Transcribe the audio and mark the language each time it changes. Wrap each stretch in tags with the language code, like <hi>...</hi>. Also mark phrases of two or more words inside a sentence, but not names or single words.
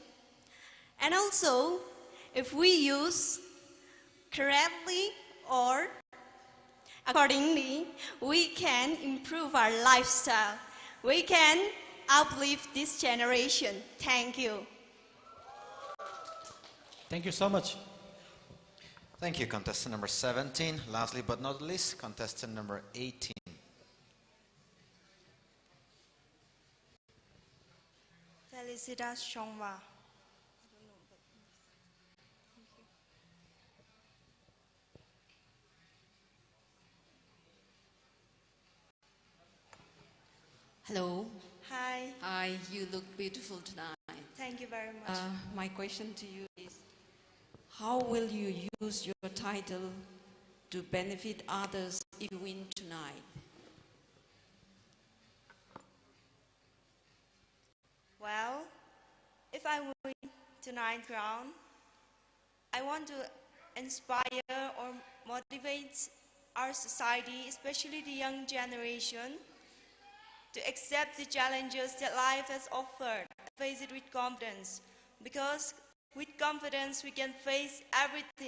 <en>And also, if we use correctly or accordingly, we can improve our lifestyle. We can uplift this generation. Thank you. Thank you so much. Thank you, contestant number 17. Lastly but not least, contestant number 18. Felicitas Chongwa. Hello. Hi. Hi, you look beautiful tonight. Thank you very much. My question to you is, how will you use your title to benefit others if you win tonight? Well, if I win tonight's round, I want to inspire or motivate our society, especially the young generation, to accept the challenges that life has offered, face it with confidence, because with confidence we can face everything.</en>